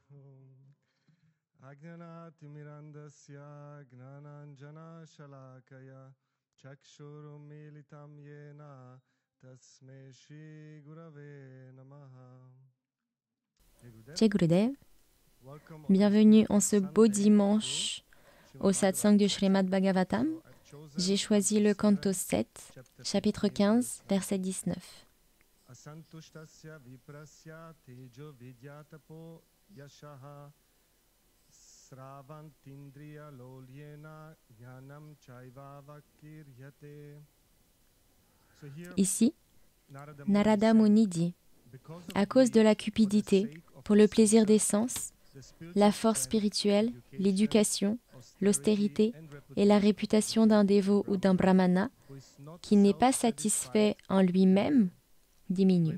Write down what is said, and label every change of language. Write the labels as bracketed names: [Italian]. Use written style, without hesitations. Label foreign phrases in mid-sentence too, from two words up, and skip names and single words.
[Sanskrit] अज्ञानतिमिरान्धस्य ज्ञानाञ्जन शलाकया चक्षुरुन्मीलितं येन तस्मै श्री गुरवे नमः. जय गुरुदेव, [French] Welcome. bienvenue en ce beau dimanche au satsang du Srimad Bhagavatam. J'ai choisi le canto 7, chapitre 15, verset 19. [Sanskrit] असन्तुष्टस्य विप्रस्य तेजो विद्यातपो यशः स्रवन्तीन्द्रिय लौल्येन ज्ञानं चैवावकीर्यते. [French] Ici, Narada Muni dit, à cause de la cupidité, pour le plaisir des sens, la force spirituelle, l'éducation, l'austérité et la réputation d'un dévot ou d'un brahmana qui n'est pas satisfait en lui-même diminue.